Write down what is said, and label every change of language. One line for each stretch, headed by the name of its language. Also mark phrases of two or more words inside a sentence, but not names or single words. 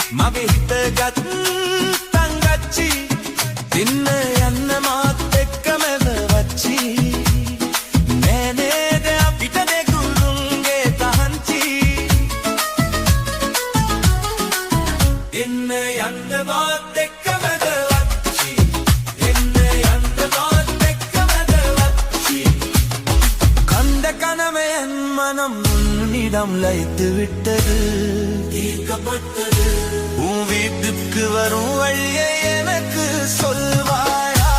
Sinhala: මගේ හිත ගත් තංගච්චි දින්න යන්න මාත් එක්කමද වච්චි නෑනේද අපිට දෙගුරුන්ගේ තහංචි දින්න යන්න මාත් එක්කමද වච්චි දින්න යන්න මාත් එක්කමද වච්චි
Tamil: கண்ட கனவையன் மனம் உன்னிடம் லயித்து விட்டது தீர்க்கப்பட்டது உன் வீட்டுக்கு வரும் வழியை எனக்கு சொல்வாய்